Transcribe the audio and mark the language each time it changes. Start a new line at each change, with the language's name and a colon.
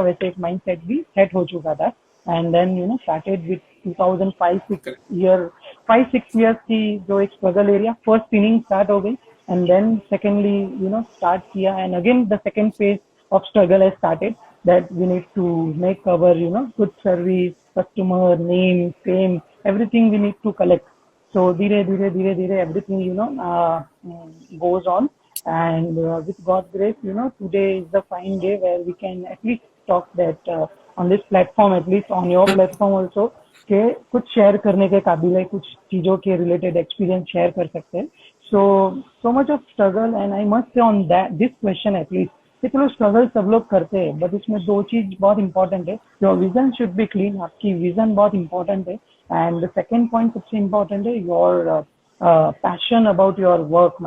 Hindi: वैसे एक mindset भी set हो चुका था.
English: And then started with 2005-6 years
Hindi: की जो एक
English: struggle area, first inning
Hindi: start हो गई,
English: and then secondly start किया, and again the second phase of struggle has started, that we need to make our good service, customer name, fame, everything we need to collect. So
Hindi: धीरे धीरे
English: everything goes on, and with God's grace today is the fine day where we can at least talk that on this platform, at least on your platform also,
Hindi: के कुछ share करने के काबिल है, कुछ चीजों के रिलेटेड एक्सपीरियंस शेयर कर सकते हैं.
English: so much of struggle, and I must say on that this question at least
Hindi: कि चलो स्ट्रगल सब लोग करते हैं,
English: but
Hindi: इसमें 2 चीज बहुत इंपॉर्टेंट है.
English: Your vision should be clean.
Hindi: आपकी विजन बहुत इंपॉर्टेंट है.
English: and the second point
Hindi: सबसे इम्पोर्टेंट है
English: Your passion about your work.